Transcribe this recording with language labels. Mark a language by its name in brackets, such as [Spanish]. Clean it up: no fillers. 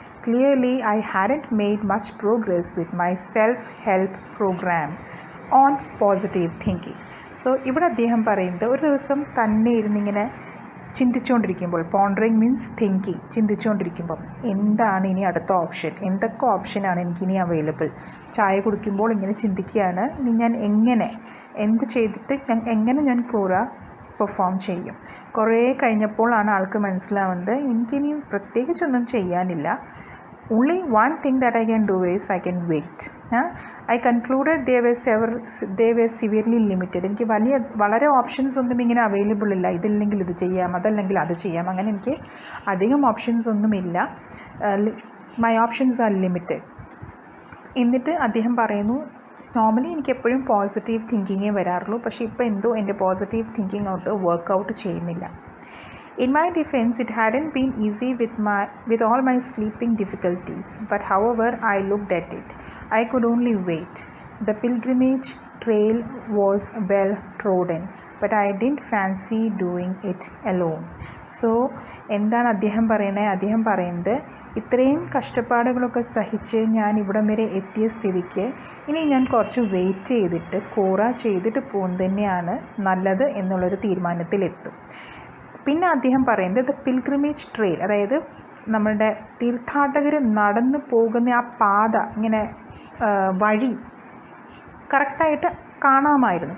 [English] Clearly, I hadn't made much progress with my self-help program on positive thinking. [Malayalam] So, ഇവിടെ അദ്ദേഹം പറയുന്നത്, ഒരു ദിവസം തന്നെ ഇരുന്നിങ്ങനെ ചിന്തിച്ചുകൊണ്ടിരിക്കുമ്പോൾ, [English] pondering means thinking, [Malayalam] ചിന്തിച്ചുകൊണ്ടിരിക്കുമ്പോൾ എന്താണ് ഇനി അടുത്ത ഓപ്ഷൻ, എന്തൊക്കെ ഓപ്ഷനാണ് എനിക്കിനി അവൈലബിൾ. ചായ കുടിക്കുമ്പോൾ ഇങ്ങനെ ചിന്തിക്കുകയാണ്, ഇനി ഞാൻ എന്ത് ചെയ്തിട്ട് ഞാൻ കോറ പെർഫോം ചെയ്യും. കുറേ കഴിഞ്ഞപ്പോഴാണ് ആൾക്ക് മനസ്സിലാവുന്നത്, എനിക്കിനി പ്രത്യേകിച്ചൊന്നും ചെയ്യാനില്ല. [English] Only one thing that I can do is I can wait. I concluded they were severely limited. [Malayalam] എനിക്ക് വളരെ ഓപ്ഷൻസ് ഒന്നും ഇങ്ങനെ അവൈലബിൾ ഇല്ല. ഇതില്ലെങ്കിൽ ഇത് ചെയ്യാം, അതല്ലെങ്കിൽ അത് ചെയ്യാം, അങ്ങനെ എനിക്ക് അധികം ഓപ്ഷൻസ് ഒന്നുമില്ല. [English] My options are limited. [Malayalam] എന്നിട്ട് അദ്ദേഹം പറയുന്നു, നോർമലി എനിക്ക് എപ്പോഴും പോസിറ്റീവ് തിങ്കിങ്ങേ വരാറുള്ളൂ, പക്ഷേ ഇപ്പോൾ എന്തോ എൻ്റെ പോസിറ്റീവ് തിങ്കിങ് വർക്കൗട്ട് ചെയ്യുന്നില്ല. [English] In my defense, it hadn't been easy with all my sleeping difficulties, but however I looked at it, I could only wait. The pilgrimage trail was well trodden, but I didn't fancy doing it alone. [Malayalam] So, എന്താണ് അദ്ദേഹം പറയുന്നത്, ഇത്രയും കഷ്ടപ്പാടുകളൊക്കെ സഹിച്ച് ഞാൻ ഇവിടം വരെ എത്തിയ സ്ഥിതിക്ക് ഇനി ഞാൻ കുറച്ച് വെയിറ്റ് ചെയ്തിട്ട് കോറ ചെയ്തിട്ട് പോകുന്നത് തന്നെയാണ് നല്ലത് എന്നുള്ളൊരു തീരുമാനത്തിലെത്തും. പിന്നെ അദ്ദേഹം പറയുന്നത്, [English] the pilgrimage trail, [Malayalam] അതായത് നമ്മളുടെ തീർത്ഥാടകർ നടന്നു പോകുന്ന ആ പാത, ഇങ്ങനെ വഴി കറക്റ്റായിട്ട് കാണാമായിരുന്നു.